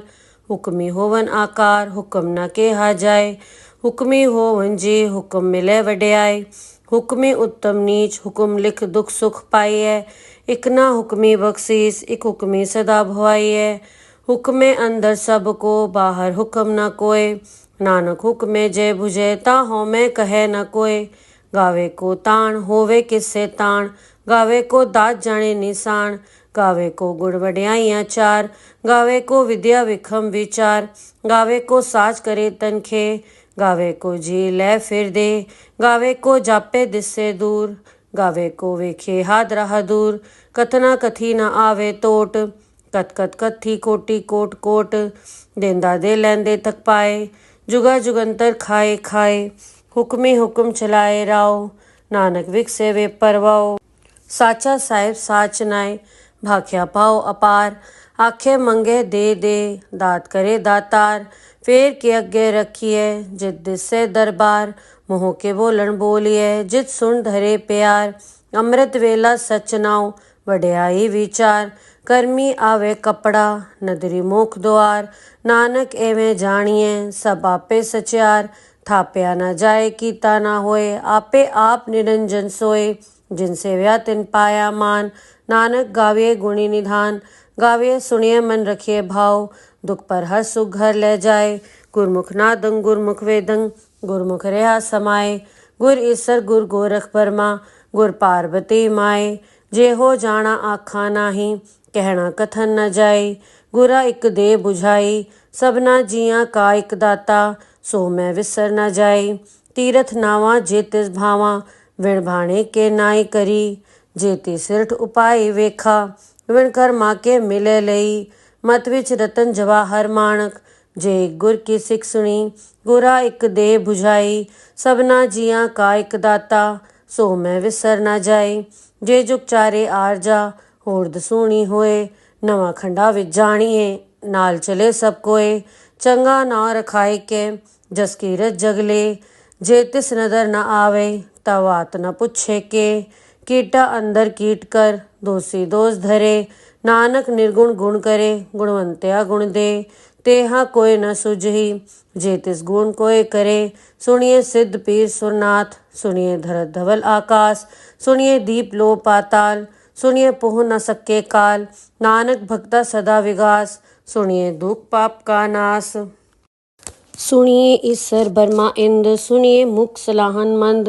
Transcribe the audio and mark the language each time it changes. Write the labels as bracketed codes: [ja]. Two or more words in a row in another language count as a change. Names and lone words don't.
[pa] ਹੁਕਮੀ ਹੋਵਨ ਆਕਾਰ ਹੁਕਮ ਨ ਕਹਿਆ ਜਾਏ, ਹੁਕਮੀ ਹੋਵਨ ਜੀ ਹੁਕਮ ਮਿਲੇ ਵਡਿਆਈ। ਹੁਕਮੀ ਉਤਮ ਨੀਚ ਹੁਕਮ ਲਿਖ ਦੁਖ ਸੁਖ ਪਾਈਏ, ਇਕ ਨਾ ਹੁਕਮੀ ਬਖਸੀਸ ਇਕ ਹੁਕਮੀ ਸਦਾ ਭਵਾਈਏ। ਹੁਕਮੈ ਅੰਦਰ ਸਭਕੋ ਬਾਹਰ ਹੁਕਮ ਨ ਕੋਇ, ਨਾਨਕ ਹੁਕਮੈ ਜੇ ਬੁਝੈ ਤਾ ਹਉਮੈ ਕਹੈ ਨ ਕੋਇ। ਗਾਵੈ ਕੋ ਤਾਣੁ ਹੋਵੈ ਕਿਸੈ ਤਾਣੁ, ਗਾਵੈ ਕੋ ਦਾਤਿ ਜਾਣੈ ਨੀਸਾਣੁ। ਗਾਵੈ ਕੋ ਗੁਣ ਵਡਿਆਈਆਂ ਚਾਰ, ਗਾਵੈ ਕੋ ਵਿਦਿਆ ਵਿਖਮ ਵੀਚਾਰ। ਗਾਵੈ ਕੋ ਸਾਜਿ ਕਰੇ ਤਨੁ ਖੇਹ, ਗਾਵੈ ਕੋ ਜੀਅ ਲੈ ਫਿਰਿ ਦੇਹ। ਗਾਵੈ ਕੋ ਜਾਪੈ ਦਿਸੈ ਦੂਰਿ, ਗਾਵੈ ਕੋ ਵੇਖੈ ਹਾਥ ਰਹਾ ਦੂਰਿ। ਕਥਨਾ ਕਥੀ ਨ ਆਵੈ ਤੋਟਿ, ਕਥਿ ਕਥਿ ਕਥੀ ਕੋਟੀ ਕੋਟਿ ਕੋਟਿ। ਦੇਂਦਾ ਦੇ ਲੈਂਦੇ ਥਕਿ ਪਾਹਿ, ਜੁਗਾ ਜੁਗੰਤਰਿ ਖਾਹੀ ਖਾਹਿ। ਹੁਕਮੀ ਹੁਕਮੁ ਚਲਾਏ ਰਾਹੁ, ਨਾਨਕ ਵਿਗਸੈ ਵੇਪਰਵਾਹੁ। ਸਾਚਾ ਸਾਹਿਬੁ ਸਾਚੁ ਨਾਇ, ਭਾਖਿਆ ਭਾਉ ਅਪਾਰੁ। ਆਖਹਿ ਮੰਗਹਿ ਦੇਹਿ ਦਾਤਿ ਕਰੇ ਦਾਤਾਰੁ। ਫੇਰਿ ਕਿ ਅਗੈ ਰਖੀਐ ਜਿਤੁ ਦਿਸੈ ਦਰਬਾਰੁ, ਮੁਹੌ ਕਿ ਬੋਲਣੁ ਬੋਲੀਐ ਜਿਤੁ ਸੁਣਿ ਧਰੇ ਪਿਆਰੁ। ਅੰਮ੍ਰਿਤ ਵੇਲਾ ਸਚੁ ਨਾਉ ਵਡਿਆਈ ਵੀਚਾਰੁ, ਕਰਮੀ ਆਵੈ ਕਪੜਾ ਨਦਰੀ ਮੋਖੁ ਦੁਆਰੁ। ਨਾਨਕ ਏਵੈ ਜਾਣੀਐ ਸਭੁ ਆਪੇ ਸਚਿਆਰੁ, ਥਾਪਿਆ ਨ ਜਾਇ ਕੀਤਾ ਨ ਹੋਇ ਆਪੇ ਆਪਿ ਨਿਰੰਜਨੁ ਸੋਇ। ਜਿਨਿ ਸੇਵਿਆ ਤਿਨਿ ਪਾਇਆ ਮਾਨੁ, ਨਾਨਕ ਗਾਵੀਐ ਗੁਣੀ ਨਿਧਾਨੁ। ਗਾਵੀਐ ਸੁਣੀਐ ਮਨਿ ਰਖੀਐ ਭਾਉ, ਦੁਖੁ ਪਰਹਰਿ ਸੁਖੁ ਘਰਿ ਲੈ ਜਾਇ। ਗੁਰਮੁਖਿ ਨਾਦੰ ਗੁਰਮੁਖਿ ਵੇਦੰ, ਗੁਰਮੁਖਿ ਰਹਿਆ ਸਮਾਈ। ਗੁਰੁ ਈਸਰੁ ਗੁਰੁ ਗੋਰਖੁ ਬਰਮਾ, ਗੁਰੁ ਪਾਰਬਤੀ ਮਾਈ। ਜੇ ਹਉ ਜਾਣਾ ਆਖਾ ਨਾਹੀ, ਕਹਣਾ ਕਥਨੁ ਨ ਜਾਈ। ਗੁਰਾ ਇਕ ਦੇਹਿ ਬੁਝਾਈ, ਸਭਨਾ ਜੀਆ ਕਾ ਇਕੁ ਦਾਤਾ। ਸੋ ਮੈ ਵਿਸਰਿ ਨ ਜਾਈ, ਤੀਰਥਿ ਨਾਵਾ ਜੇ ਤਿਸੁ ਭਾਵਾ। ਵਿਣੁ ਭਾਣੇ ਕਿ ਨਾਇ ਕਰੀ, ਜੇਤੀ ਸਿਰਠਿ ਉਪਾਈ ਵੇਖਾ। ਵਿਣੁ ਕਰਮਾ ਕਿ ਮਿਲੈ ਲਈ, ਮਤਿ ਵਿਚਿ ਰਤਨ ਜਵਾਹਰ ਮਾਣਿਕ। ਜੇ ਗੁਰ ਕੀ ਸਿਖ ਸੁਣੀ, ਗੁਰਾ ਇਕ ਦੇਹਿ ਬੁਝਾਈ। ਸਭਨਾ ਜੀਆ ਕਾ ਇਕੁ ਦਾਤਾ, ਸੋ ਮੈ ਵਿਸਰਿ ਨ ਜਾਈ। ਜੇ ਜੁਗ ਚਾਰੇ ਆਰਜਾ, ਹੋਰ ਦਸੂਣੀ ਹੋਇ। ਨਵਾ ਖੰਡਾ ਵਿਚਿ ਜਾਣੀਐ, ਨਾਲਿ ਚਲੈ ਸਭੁ ਕੋਇ। ਚੰਗਾ ਨਾਉ ਰਖਾਇ ਕੈ, ਜਸੁ ਕੀਰਤਿ ਜਗਿ ਲੇਇ। ਜੇ ਤਿਸੁ ਨਦਰਿ ਨ ਆਵਈ, ਤ ਵਾਤ ਨ ਪੁਛੈ ਕੇ। ਕੀਟਾ ਅੰਦਰਿ ਕੀਟੁ ਕਰਿ, ਦੋਸੀ ਦੋਸੁ ਧਰੇ। ਨਾਨਕ ਨਿਰਗੁਣਿ ਗੁਣੁ ਕਰੇ, ਗੁਣਵੰਤਿਆ ਗੁਣੁ ਦੇ। ਤੇਹਾ ਕੋਇ ਨ ਸੁਝਈ, ਜਿ ਤਿਸੁ ਗੁਣੁ ਕੋਇ ਕਰੇ। ਸੁਣਿਐ ਸਿਧ ਪੀਰ ਸੁਰਿ ਨਾਥ, ਸੁਣਿਐ ਧਰਤਿ ਧਵਲ ਆਕਾਸ। ਸੁਣਿਐ ਦੀਪ ਲੋਅ ਪਾਤਾਲ, ਸੁਣਿਐ ਪੋਹਿ ਨ ਸਕੈ ਕਾਲੁ। ਨਾਨਕ ਭਗਤਾ ਸਦਾ ਵਿਗਾਸੁ, ਸੁਣਿਐ ਦੂਖ ਪਾਪ ਕਾ ਨਾਸੁ। ਸੁਣਿਐ ਈਸਰੁ ਬਰਮਾ ਇੰਦੁ, ਸੁਣਿਐ ਮੁਖਿ ਸਾਲਾਹਣ ਮੰਦੁ।